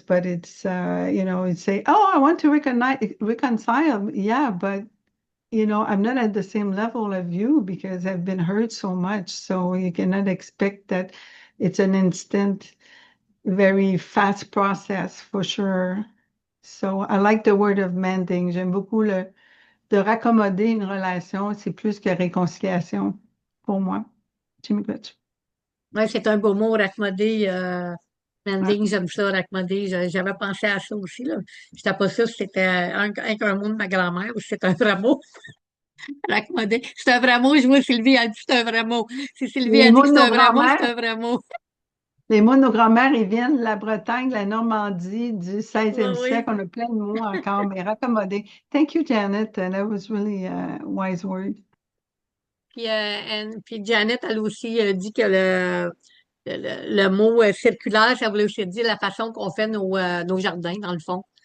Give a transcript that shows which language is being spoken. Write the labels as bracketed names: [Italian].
[English] But it's it's say, oh, I want to reconcile. Yeah, but I'm not at the same level of you because I've been hurt so much. So you cannot expect that it's an instant, very fast process for sure. So I like the word of mending. [French] J'aime beaucoup de raccommoder une relation, c'est plus que réconciliation pour moi. Jimmy Glitch. Oui, c'est un beau mot, raccommoder. Mending, j'aime ça, raccommoder. J'avais pensé à ça aussi, là. Je n'étais pas sûre si c'était un mot de ma grand-mère ou si c'était un vrai mot. Raccommoder. C'est un vrai mot. Je vois Sylvie a dit que c'est un vrai mot. Si Sylvie a dit que c'est un vrai mot, c'est un vrai mot. Les mots de nos grands-mères, ils viennent de la Bretagne, de la Normandie, du 16e Oui. siècle. On a plein de mots encore, mais raccommoder. [English] Thank you, Janet. That was really a wise word. [French] Puis Janet, elle aussi dit que le mot circulaire, ça voulait aussi dire la façon qu'on fait nos jardins, dans le fond.